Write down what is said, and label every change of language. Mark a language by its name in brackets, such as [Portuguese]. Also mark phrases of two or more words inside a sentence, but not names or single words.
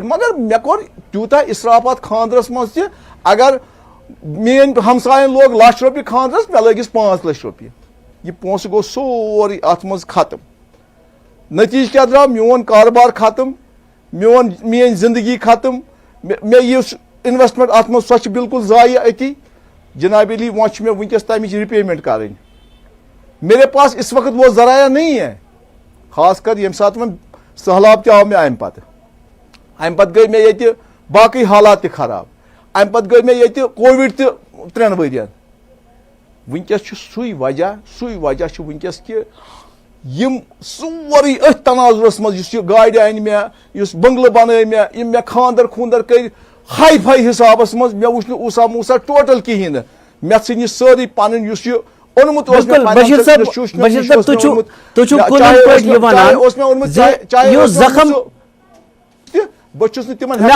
[Kashmiri] مگر مےٚ کوٚر تیوٗتاہ اِسراف اتھ خانٛدرس منٛز تہِ اگر میٲنۍ ہمساین لوگ 1,00,000 رۄپیہِ خانٛدرس مےٚ لٲگِس 5,00,000 رۄپیہِ یہِ پونٛسہٕ گوٚو سورُے اتھ منٛز ختم نٔتیٖجہٕ کیٛاہ درٛاو میون کاربار ختم میٲنۍ زندگی ختم مےٚ یُس اِنویسٹمنٹ اتھ منٛز سۄ چھِ بالکل ضایع أتی جناب علی وۄنۍ چھِ مےٚ وٕنکیٚس تمِچ رِپیمنٹ کرٕنۍ [Urdu] میرے پاس اس وقت وہ ذرایعہ نہیں ہے [Kashmiri] خاص کر ییٚمہِ ساتہٕ وۄنۍ سہلاب تہِ آو مےٚ امہِ پتہٕ گٔے مےٚ ییٚتہِ باقٕے حالات تہِ خراب امہِ پتہٕ گٔے مےٚ ییٚتہِ کووِڈ تہِ 3 ؤرین وٕنکیٚس چھُ سُے وجہ چھُ وٕنکیٚس کہِ یِم سورُے أتھۍ تناظرس منٛز یُس یہِ گاڑِ انہِ مےٚ یُس بنگلہٕ بنٲے مےٚ یِم مےٚ خانٛدر خوٗندر کٔرۍ ہاے فاے حسابس منٛز مےٚ وٕچھ نہٕ اوٗسا موٗسا ٹوٹل کِہینۍ نہٕ مےٚ ژھٕنۍ یہِ سٲرٕے پنٕنۍ یُس یہِ اوٚنمُت اوس بہٕ چھُس نہٕ تِمن